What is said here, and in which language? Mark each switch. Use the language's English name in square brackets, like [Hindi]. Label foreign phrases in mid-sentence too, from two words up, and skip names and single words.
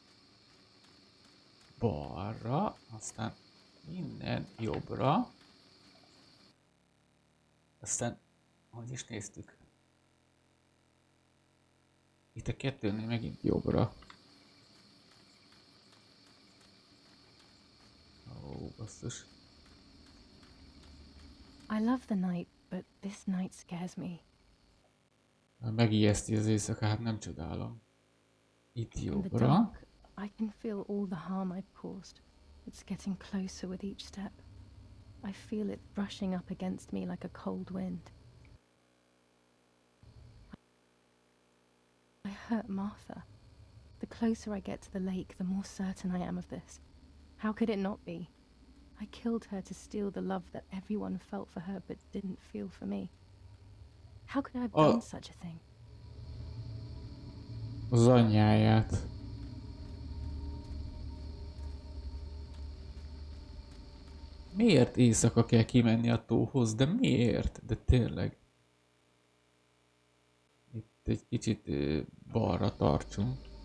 [Hungarian] Balra, aztán innen jobbra. Aztán, hogy is néztük? Itt a kettőnél megint jobbra. Ó, basszus. [English] I love the night, but this night scares me. [Hungarian] Megijeszti az éjszaka, hát nem csodálom. Itt [English] In the [Hungarian] jobbra. [English] dark, I can feel all the harm I've caused. It's getting closer with each step. I feel it brushing up against me like a cold wind. I hurt Martha. The closer I get to the lake, the more certain I am of this. How could it not be? I killed her to steal the love that everyone felt for her but didn't feel for me. How could I have done such a thing? [Hungarian] Az anyjáját. Miért éjszaka kell kimenni a tóhoz? De miért? De tényleg. Itt egy kicsit balra tartsunk.